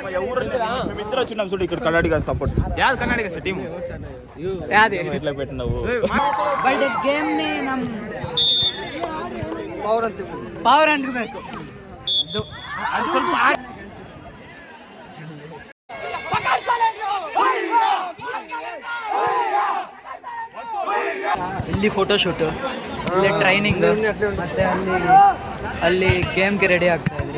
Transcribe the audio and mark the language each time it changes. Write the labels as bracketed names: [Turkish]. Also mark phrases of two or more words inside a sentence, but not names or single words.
[Telugu] మేమిద్దరు వచ్చినాం చూడు ఇక్కడ కర్ణాటక సపోర్ట్. యాది కర్ణాటక టీమ్ యాది ఇట్లా పెట్టినావు [English] but game [Kannada] ನೇ ನಮ್ ಪವರ್ ಅಂತಿರ್ಬೇಕು. ಅದು ಸ್ವಲ್ಪ ಇಲ್ಲಿ ಫೋಟೋಶೂಟ್, ಇಲ್ಲಿ ಟ್ರೈನಿಂಗ್, ಮತ್ತೆ ಅಲ್ಲಿ ಗೇಮ್ಗೆ ರೆಡಿ ಆಗ್ತಾ ಇದ್ರಿ.